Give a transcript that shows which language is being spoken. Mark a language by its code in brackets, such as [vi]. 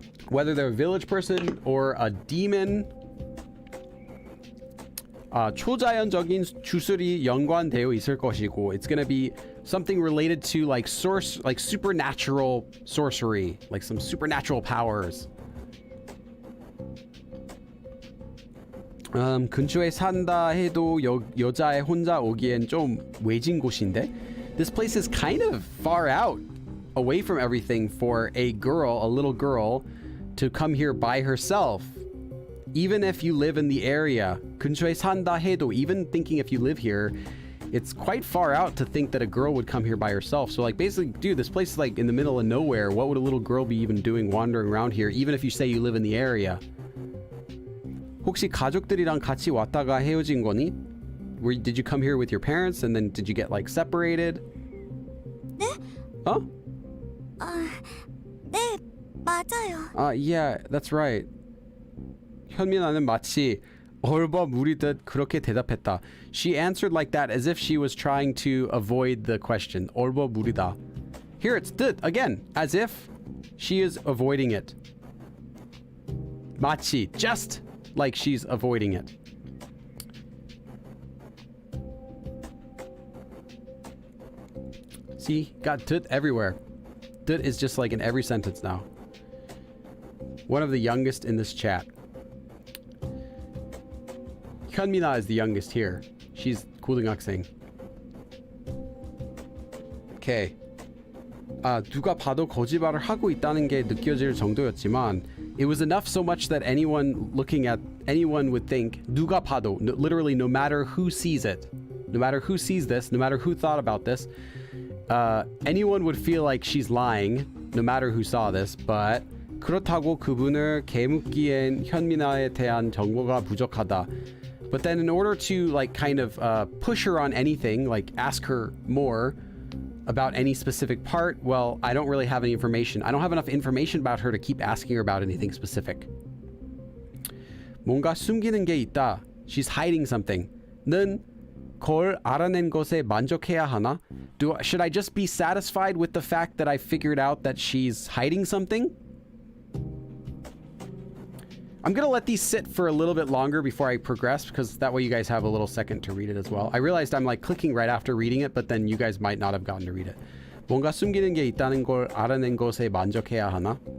[en] Whether they're a village person or a demon. [ko] 초자연적인 주술이 연관되어 있을 것이고, [en] it's gonna be something related to like supernatural sorcery, like some supernatural powers. [ko] 근처에 산다 해도 여자애 혼자 오기엔 좀 외진 곳인데? [en] This place is kind of far out, away from everything for a little girl, to come here by herself. Even if you live in the area, [ko] 근처에 산다 해도, [en] even thinking if you live here, it's quite far out to think that a girl would come here by herself. So like basically, dude, this place is like in the middle of nowhere. What would a little girl be even doing wandering around here, even if you say you live in the area? [ko] 혹시 가족들이랑 같이 왔다가 헤어진 거니? [en] Did you come here with your parents and then did you get like separated? [ko] 네? [en] Huh? [ko] 네, 맞아요. [en] Yeah, that's right. [ko] 현민아는 마치 얼버무리듯 그렇게 대답했다. [en] She answered like that as if she was trying to avoid the question. [ko] 얼버무리다. [en] Here it's 듯 again, as if she is avoiding it. 마치, just like she's avoiding it. See, got 듯 everywhere. 듯 is just like in every sentence now. One of the youngest in this chat. 현민아 is the youngest here. She's 고등학생. Okay. [ko] 누가 봐도 거짓말을 하고 있다는 게 느껴질 정도였지만 [en] it was enough so much that anyone would think [ko] 누가 봐도, [en] literally no matter who sees it, no matter who sees this, no matter who thought about this, anyone would feel like she's lying, no matter who saw this. But [ko] 그렇다고 그분을 개묻기엔 현민아에 대한 정보가 부족하다. [en] But then in order to like kind of push her on anything, like ask her more, about any specific part, well, I don't really have any information. I don't have enough information about her to keep asking her about anything specific. [ko] 뭔가 숨기는 게 있다. [en] She's hiding something. [ko] 는 그걸 알아낸 것에 만족해야 하나? [en] Should I just be satisfied with the fact that I figured out that she's hiding something? I'm gonna let these sit for a little bit longer before I progress, because that way you guys have a little second to read it as well. I realized I'm like clicking right after reading it, but then you guys might not have gotten to read it. [ko] 뭔가 숨기는 게 있다는 걸 알아낸 것에 만족해야 하나?